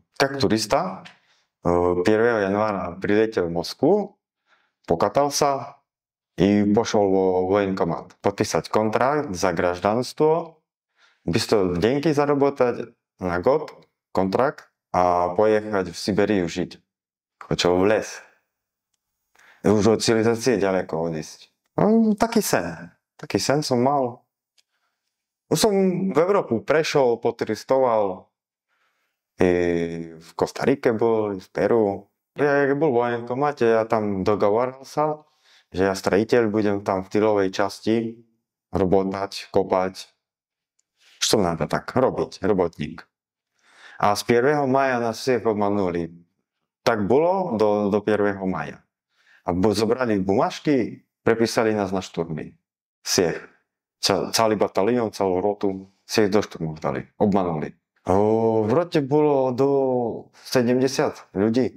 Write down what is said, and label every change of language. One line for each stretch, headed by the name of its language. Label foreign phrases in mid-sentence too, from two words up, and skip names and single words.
Russian: Как туриста 1 января прилетел в Москву, покатался и пошел в военкомат. Подписать контракт за гражданство, быстро деньги заработать на год, контракт, а поехать в Сибирь жить. Хочу в лес.
Slovak: Už od civilizácie ďaleko odísť. No, taký sen som mal. Už som v Európu prešiel, poturistoval. I v Kostarike bol, v Peru. Ja bol v vojenkomate, ja tam dogovoral sa, že ja strojiteľ, budem tam v tylovej časti robotať, kopať. Čo надо tak robiť, robotník. A z 1. maja nás
Russian: всех обманули.
Slovak: Tak bolo do 1. maja. A zobrali bumážky, prepísali nás na šturmy. Всех. Celý batalión, celú rotu, всех do šturmov dali. Obmanuli. V rote bolo do 70 ľudí.